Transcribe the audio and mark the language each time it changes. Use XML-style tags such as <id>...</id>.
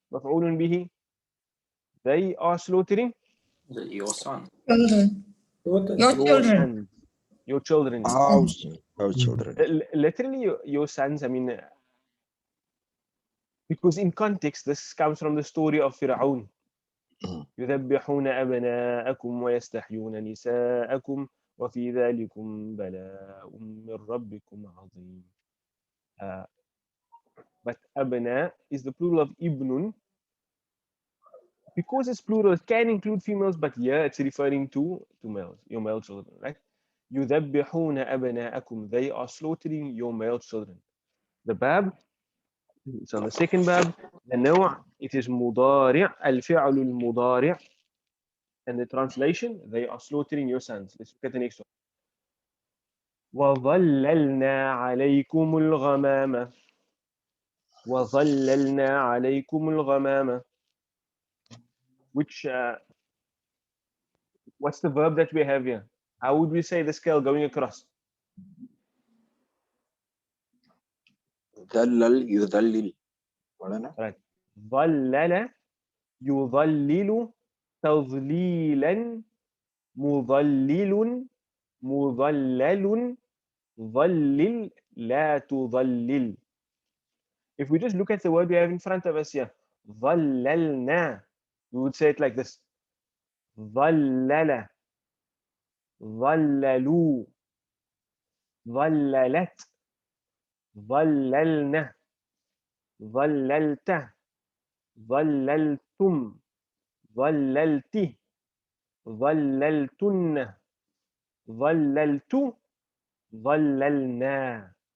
<ar>مفعول به.</ar> <en>They are slaughtering Your son. Children. Your your children. sons, your children. Our children. Literally, your sons. I mean, because in context, this comes from the story of Fir'aun.</en> <ar>يذبحون أبناءكم ويستحيون نساءكم وفي ذلكم بلاء من ربكم عظيم.</ar> <en>But أبناء is the plural of ibnun. Because it's plural, it can include females, but here it's referring to males, your male children, right?</en> <ar>يذبحون أبناءكم.</ar> <en>They are slaughtering your male children. The bab, it's on the second bab.</en> <ar>The نوع, it is مضارع, الفعل المضارع.</ar> <en>And the translation, they are slaughtering your sons. Let's look at the next one.</en> <ar>وظللنا عليكم الغمام. وظللنا عليكم الغمام.</ar> <en>Which, what's the verb that we have here? How would we say the scale going across?</en> <ar>ذلل يذلل.</ar> <en>Right.</en> <ar>ظلل يظلل تظليلا مظلل مظلل ظلل لا تظلل.</ar> <en>If we just look at the word we have in front of us here, ظللنا, we would say it like this.</en> <ar>ظلل ظللوا ظللت ظللنا ظللت ظللتم ظللت ظللتن ظللت ظللنا.</ar>